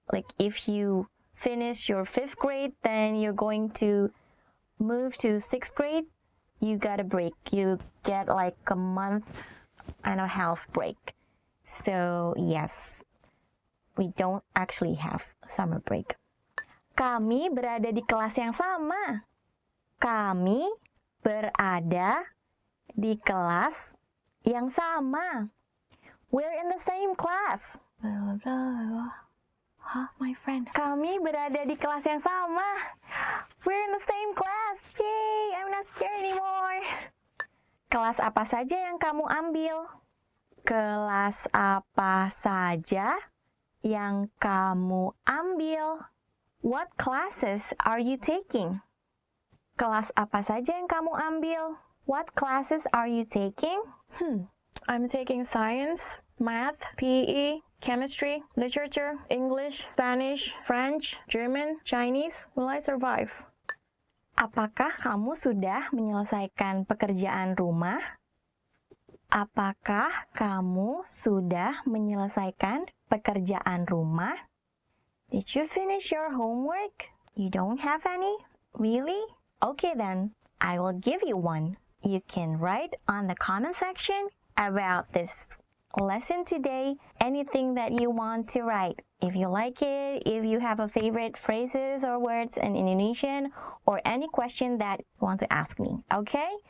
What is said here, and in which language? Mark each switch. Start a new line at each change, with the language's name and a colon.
English: Like if you finish your 5th grade, then you're going to move to 6th grade. You got a break. You get like a month and a half break. So yes, we don't actually have summer break.
Indonesian: Kami berada di kelas yang sama. Kami berada di kelas yang sama.
English: We're in the same class. Blah, blah, blah. Huh, my friend?
Indonesian: Kami berada di kelas yang sama.
English: We're in the same class. Yay, I'm not scared anymore.
Indonesian: Kelas apa saja yang kamu ambil? Kelas apa saja yang kamu ambil?
English: What classes are you taking?
Indonesian: Kelas apa saja yang kamu ambil?
English: What classes are you taking? I'm taking science, math, PE, chemistry, literature, English, Spanish, French, German, Chinese. Will I survive?
Indonesian: Apakah kamu sudah menyelesaikan pekerjaan rumah? Apakah kamu sudah menyelesaikan pekerjaan rumah?
English: Did you finish your homework? You don't have any? Really? Okay then, I will give you one. You can write on the comment section about this lesson today, anything that you want to write. If you like it, if you have a favorite phrases or words in Indonesian, or any question that you want to ask me, okay?